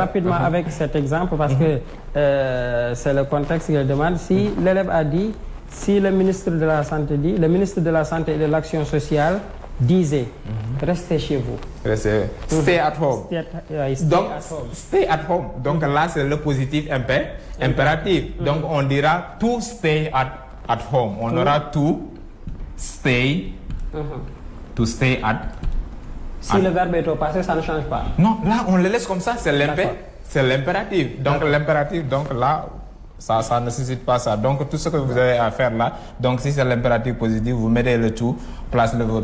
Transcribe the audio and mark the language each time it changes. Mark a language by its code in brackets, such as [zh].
[fr] Rapidement avec cet exemple, parce que c'est le contexte qui le demande. Si l'élève a dit, si le ministre de la Santé dit, le ministre de la Santé et de l'Action sociale disait, restez chez vous. [en] Stay at home. [fr] Donc, [en] at home. Stay at home. [fr] Donc là, c'est le positif impératif. Donc on dira [en] to stay at home. [fr] On aura [en] to stay. To stay at. [fr] Si le verbe est au passé, ça ne change pas. Non, là, on le laisse comme ça. C'est l'impératif. Donc l'impératif, donc là, ça ne nécessite pas ça. Donc tout ce que vous avez à faire là, donc si c'est l'impératif positif, vous mettez le to place le verbe.